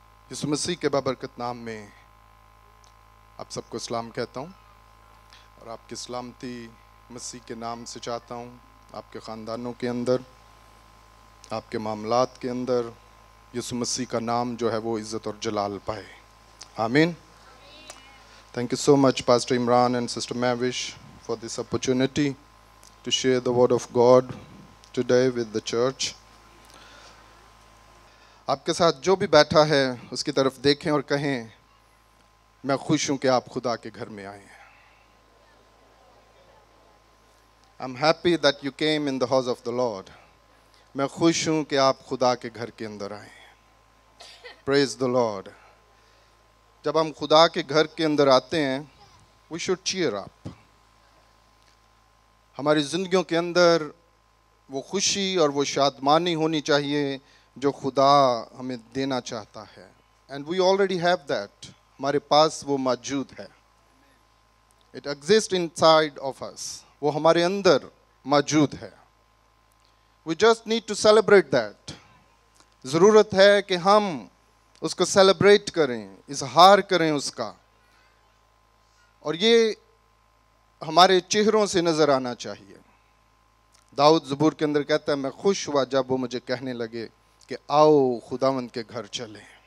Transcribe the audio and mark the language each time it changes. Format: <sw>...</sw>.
<ur>یسوع مسیح کے بابرکت نام میں آپ سب کو سلام کہتا ہوں اور آپ کی سلامتی مسیح کے نام سے چاہتا ہوں. آپ کے خاندانوں کے اندر، آپ کے معاملات کے اندر یسوع مسیح کا نام جو ہے وہ عزت اور جلال پائے. آمین.</ur> <en>Thank you so much, Pastor Imran and Sister Mavish, for this opportunity to share the word of God today with the church.</en> <ur>آپ کے ساتھ جو بھی بیٹھا ہے اس کی طرف دیکھیں اور کہیں میں خوش ہوں کہ آپ خدا کے گھر میں آئے ہیں.</ur> <en>I'm happy that you came in the house of the Lord.</en> <ur>میں خوش ہوں کہ آپ خدا کے گھر کے اندر آئے ہیں.</ur> <en>Praise the Lord.</en> <ur>جب ہم خدا کے گھر کے اندر آتے ہیں</ur> <en>we should cheer up.</en> <ur>ہماری زندگیوں کے اندر وہ خوشی اور وہ شادمانی ہونی چاہیے جو خدا ہمیں دینا چاہتا ہے.</ur> <en>And we already have that.</en> <ur>ہمارے پاس وہ موجود ہے.</ur> <en>It exists inside of us.</en> <ur>وہ ہمارے اندر موجود ہے.</ur> <en>We just need to celebrate that.</en> <ur>ضرورت ہے کہ ہم اس کو سیلیبریٹ کریں، اظہار کریں اس کا، اور یہ ہمارے چہروں سے نظر آنا چاہیے. داؤد زبور کے اندر کہتا ہے میں خوش ہوا جب وہ مجھے کہنے لگے کہ آؤ خداوند کے گھر چلیں.</ur>